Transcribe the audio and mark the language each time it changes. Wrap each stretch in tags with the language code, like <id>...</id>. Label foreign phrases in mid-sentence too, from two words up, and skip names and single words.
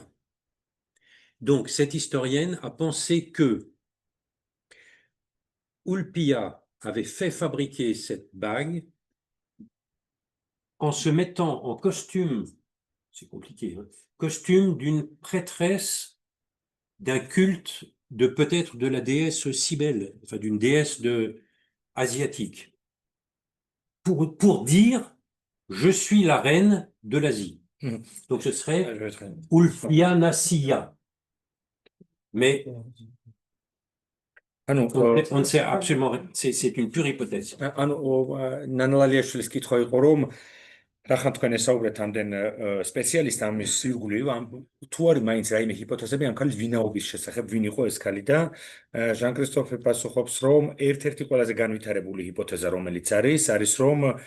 <fr>Donc cette historienne a pensé que Ulpia avait fait fabriquer cette bague en se mettant en costume, c'est compliqué, hein, costume d'une prêtresse d'un culte de peut-être de la déesse Cybèle, enfin d'une déesse asiatique, pour dire je suis la reine de l'Asie. Donc ce serait Ulpianasia. Mais</fr> <ka>ანუ</ka> <fr>On ne sait absolument rien. C'est une pure hypothèse.</fr> <ka>ანუ ნანალალიაშვილის კითხვა იყო რომ რახან თქვენ ესაუბრეთ ამდენ სპეციალისტ ამის ირგვლივ თუ არის მაინც რაიმე ჰიპოთეზები ამ ქალის ვინაობის შესახებ ვინ იყო ეს ქალი და ჟან კრისტოფე პასუხობს რომ ერთ-ერთი ყველაზე განვითარებული ჰიპოთეზა რომელიც არის რომ</ka>